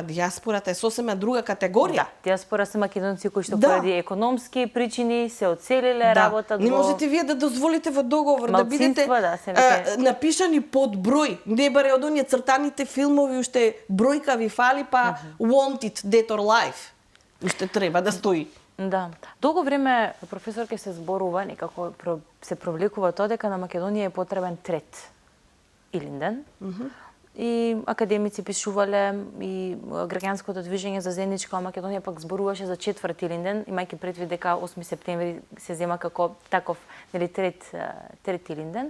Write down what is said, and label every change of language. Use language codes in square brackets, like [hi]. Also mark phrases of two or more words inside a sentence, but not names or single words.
[mk] Диаспората е сосема друга категорија. Да, диаспора се македонци кои што Да. поради економски причини се одселиле, работат Не во... можете вие да дозволите во договор да бидете Малцинства, да, се напишани под број. Не баре од оние цртаните филмови уште бројка ви фали, па [en] wanted, dead or alive. [mk] Уште треба да стои. Да. Долго време професорке се зборува, некако се провлекува тоа дека на Македонија е потребен трет Илинден. И академици пишувале, и граѓанското движење за заедничка Македонија пак зборуваше за четврт Илинден, имајќи предвид дека 8 септември се зема како таков, нели, трет Илинден.